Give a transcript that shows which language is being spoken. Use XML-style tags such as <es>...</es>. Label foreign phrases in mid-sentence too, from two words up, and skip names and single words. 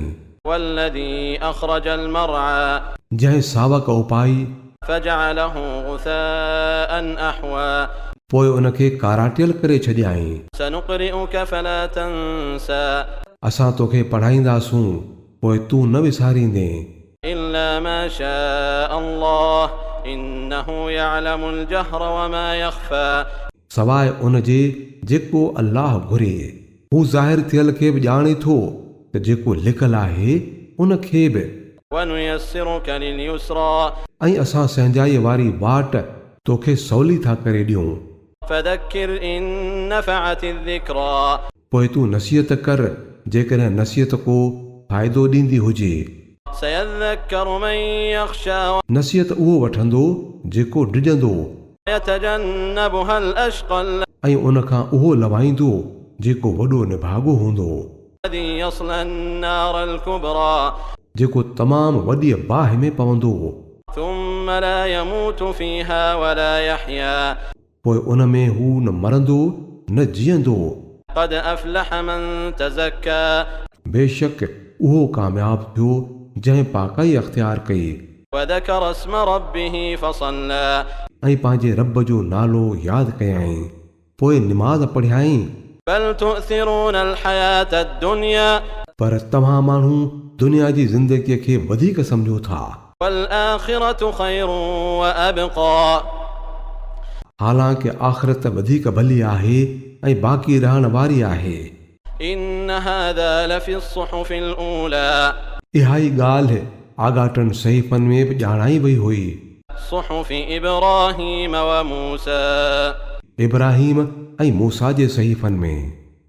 <ar>والذي أخرج المرعى.</ar> <sd>जंहिं सावक उपाई</sd> <ar>فجعله غثاء أحوى.</ar> <sd>पोइ उनखे काराटियल करे छॾियाईं।</sd> <ar>سنقرئك فلا تنسى.</ar> <sd>असां तोखे पढ़ाईंदासूं पोइ तूं न विसारींदे।</sd> <ar>إلا ما شاء الله إنه يعلم الجهر وما يخفى.</ar> <sd>सवाइ उन जे जेको अल्लाह घुरे, हू ज़ाहिर थियल खे बि ॼाणे थो त जेको लिखल आहे उन खे बि।</sd> <ar>ونيسرك لليسرى.</ar> <sd>ऐं असां सहजाईअ वारी वाट तोखे सवली था करे ॾियूं।</sd> <ar>فذكر إن نفعت الذكرى.</ar> <sd>पोइ तूं नसीहत कर जेकॾहिं नसीहत को फ़ाइदो ॾींदी हुजे।</sd> <ar>سيذكر من يخشى.</ar> <sd>नसीहत उहो वठंदो जेको डिॼंदो।</sd> <ar>ويتجنبها الأشقى.</ar> <sd>ऐं उन खां उहो लवाईंदो जेको वॾो निभागो हूंदो।</sd> <ar>الذي يصلى النار الكبرى।</ar> <sd>जेको तमामु वॾी बाहि में पवंदो।</sd> <ar>ثم لا يموت فيها ولا يحيا।</ar> <sd>पोइ उन में हू न मरंदो न जीअंदो।</sd> <ar>قد أفلح من تزكى।</ar> <sd>बेशक उहो कामयाब थियो जंहिं पाकाई अख़्तियार कई।</sd> <ar>وذكر اسم ربه فصلى।</ar> <sd>ऐं पंहिंजे रब जो नालो यादि कयाईं पोइ निमाज़ पढ़ियाईं।</sd> <ar>بل تؤثرون الحياة الدنيا।</ar> <sd>पर तव्हां माण्हू दुनिया जी ज़िंदगीअ खे वधीक सम्झो था।</sd> <ar>والآخرة خير وأبقى।</ar> <sd>हालांकि आख़िरत वधीक भली आहे ऐं बाक़ी रहण वारी आहे।</sd> <ar>إن هذا لفي الصحف الأولى।</ar> <sd>इहा ई ॻाल्हि आगाटनि सहीफ़नि में बि ॼाणाई वई हुई।</sd> <ar>صحف إبراهيم وموسى।</ar> <sd>इब्राहिम ऐं मूसा जे सहीफ़नि में।</sd>